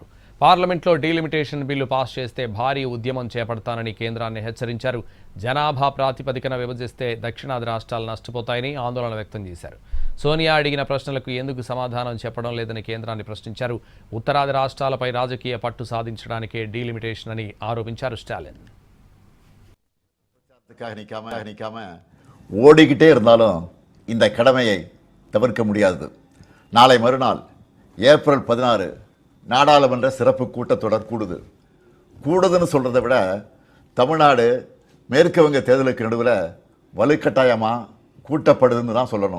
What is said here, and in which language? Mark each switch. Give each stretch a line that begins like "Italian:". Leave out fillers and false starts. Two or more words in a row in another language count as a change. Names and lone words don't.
Telugu: పార్లమెంట్లో డీలిమిటేషన్ బిల్లు పాస్ చేస్తే భారీ ఉద్యమం చేపడతానని కేంద్రాన్ని హెచ్చరించారు. జనాభా ప్రాతిపదికన విభజిస్తే దక్షిణాది రాష్ట్రాలు నష్టపోతాయని ఆందోళన వ్యక్తం చేశారు. సోనియా అడిగిన ప్రశ్నలకు ఎందుకు సమాధానం చెప్పడం లేదని కేంద్రాన్ని ప్రశ్నించారు. ఉత్తరాది రాష్ట్రాలపై రాజకీయ పట్టు సాధించడానికే డీలిమిటేషన్ అని ఆరోపించారు స్టాలిన్.
Tamil: ஓடிக்கிட்டே இருந்தாலும் இந்த கடமையை தவிர்க்க முடியாது. நாளை மறுநாள் ஏப்ரல் 16 நாடாளுமன்ற சிறப்பு கூட்டத்தொடர் கூடுதுன்னு சொல்கிறத விட தமிழ்நாடு மேற்கு வங்க தேர்தலுக்கு நடுவில் வலுக்கட்டாயமாக கூட்டப்படுதுன்னு தான் சொல்லணும்.